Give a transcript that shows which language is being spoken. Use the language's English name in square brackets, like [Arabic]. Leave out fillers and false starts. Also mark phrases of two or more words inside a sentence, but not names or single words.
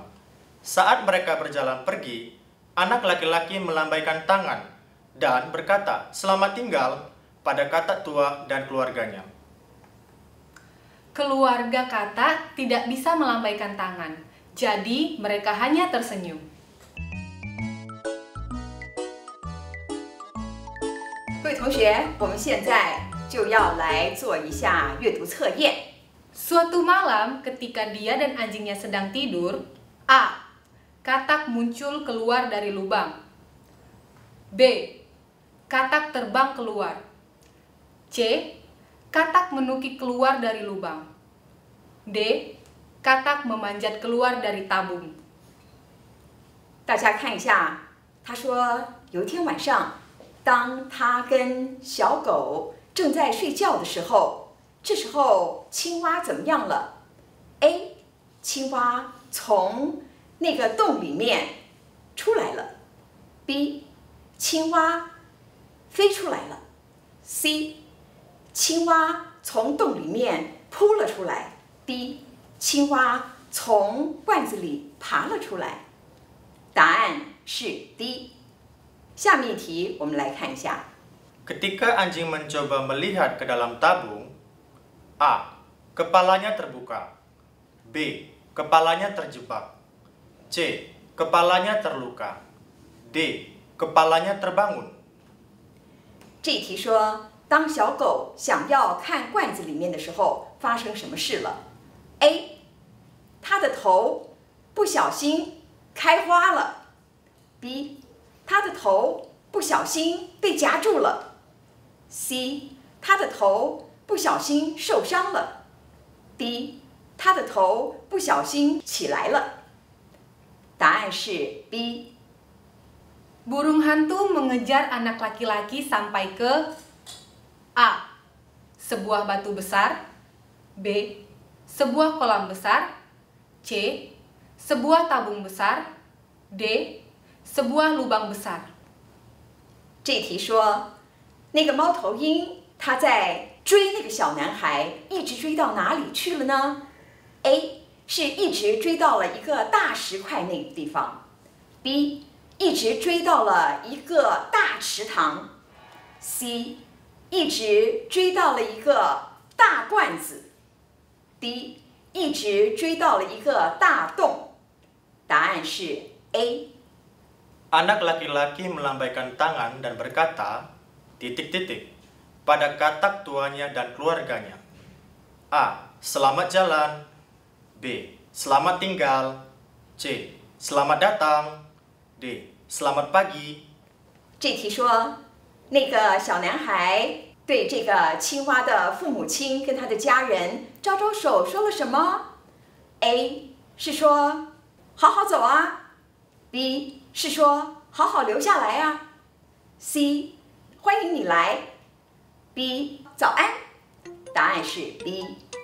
[Indonesian] Saat mereka berjalan pergi, anak laki-laki melambaikan tangan dan berkata, "Selamat tinggal." pada katak tua dan keluarganya. Keluarga katak tidak bisa melambaikan tangan, jadi mereka hanya tersenyum. [Chinese] 各位同学，我们现在就要来做一下阅读测验。 [Indonesian] Suatu malam, ketika dia dan anjingnya sedang tidur, A. Katak muncul keluar dari lubang. B. Katak terbang keluar. C. Katak menukik keluar dari lubang. D. Katak memanjat keluar dari tabung. [Chinese] 大家看一下，他说有一天晚上，当他跟小狗正在睡觉的时候，这时候青蛙怎么样了 ？A. 青蛙从那个洞里面出来了。B. 青蛙飞出来了。C. 青蛙从洞里面扑了出来。D. 青蛙从罐子里爬了出来。答案是 D。下面一题，我们来看一下。 [Indonesian] Ketika anjing mencoba melihat ke dalam tabung, A. Kepalanya terbuka. B. Kepalanya terjebak. C. Kepalanya terluka. D. Kepalanya terbangun. [Chinese] 这一题说，当小狗想要看罐子里面的时候，发生什么事了 ？A. 它的头不小心开花了。B. 它的头不小心被夹住了。C. 它的头不小心受伤了。D. 它的头不小心起来了。答案是 B。 [Indonesian] Burung hantu mengejar anak laki-laki sampai ke A. Sebuah batu besar. B. Sebuah kolam besar. C. Sebuah tabung besar. D. Sebuah lubang besar. [Chinese] 这题说，那个猫头鹰它在追那个小男孩，一直追到哪里去了呢 ？A 是一直追到了一个大石块那个地方。B 一直追到了一个大池塘。C 一直追到了一个大罐子。D 一直追到了一个大洞。答案是 A。 [Indonesian] Anak laki-laki melambaikan tangan dan berkata, titik-titik, pada katak tuanya dan keluarganya. A. Selamat jalan. B. Selamat tinggal. C. Selamat datang. D. Selamat pagi. [Chinese] 这题说，那个小男孩对这个青蛙的父母亲跟他的家人招招手，说了什么 ？A 是说好好走啊。B 是说好好留下来啊。C 欢迎你来。B 早安。答案是 B。